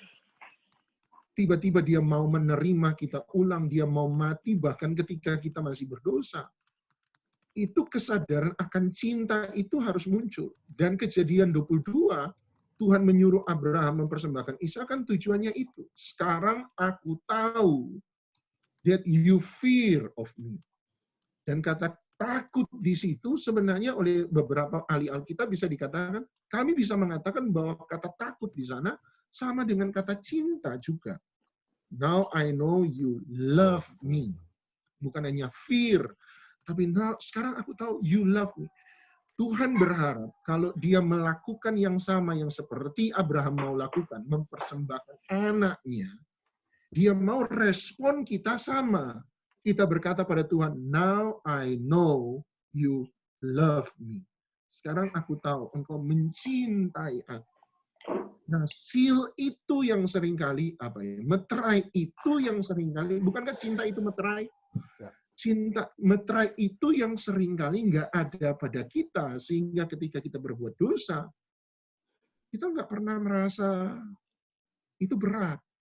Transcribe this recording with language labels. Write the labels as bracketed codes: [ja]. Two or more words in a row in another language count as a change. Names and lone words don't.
[id] Tiba-tiba dia mau menerima kita ulang, dia mau mati bahkan ketika kita masih berdosa. Itu kesadaran akan cinta itu harus muncul. Dan Kejadian 22, Tuhan menyuruh Abraham mempersembahkan Ishak kan tujuannya itu. Sekarang aku tahu [en] that you fear of me. [id] Dan kata takut di situ sebenarnya oleh beberapa ahli Alkitab bisa dikatakan, kami bisa mengatakan bahwa kata takut di sana sama dengan kata cinta juga. [en] Now I know you love me. [id] Bukan hanya fear, tapi now, sekarang aku tahu [en] you love me. [id] Tuhan berharap kalau dia melakukan yang sama yang seperti Abraham mau lakukan, mempersembahkan anaknya, dia mau respon kita sama. Kita berkata pada Tuhan, [en] now I know you love me. [id] Sekarang aku tahu engkau mencintai aku. Nah, seal itu yang seringkali, meterai itu yang seringkali, bukankah cinta itu meterai? Cinta meterai itu yang seringkali nggak ada pada kita, sehingga ketika kita berbuat dosa, kita nggak pernah merasa itu berat.